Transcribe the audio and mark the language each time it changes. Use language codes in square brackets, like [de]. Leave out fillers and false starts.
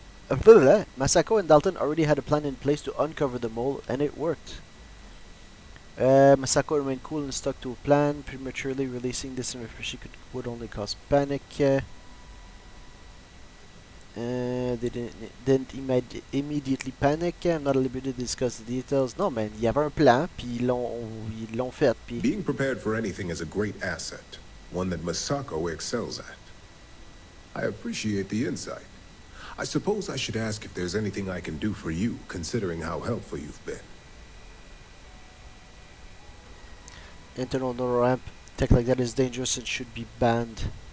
[en] Masako and Dalton already had a plan in place to uncover the mole, and it worked. Masako remained cool and stuck to a plan. Prematurely releasing this information would only cause panic. They didn't immediately panic. I'm not at liberty to discuss the details. [fr] Non, mais il y avait un plan, puis ils l'ont fait. Puis [en] Being prepared for anything is a great asset, one that Masako excels at. I appreciate the insight. I suppose I should ask if there's anything I can do for you, considering how helpful you've been. internal neural ramp tech like that is dangerous and should be banned.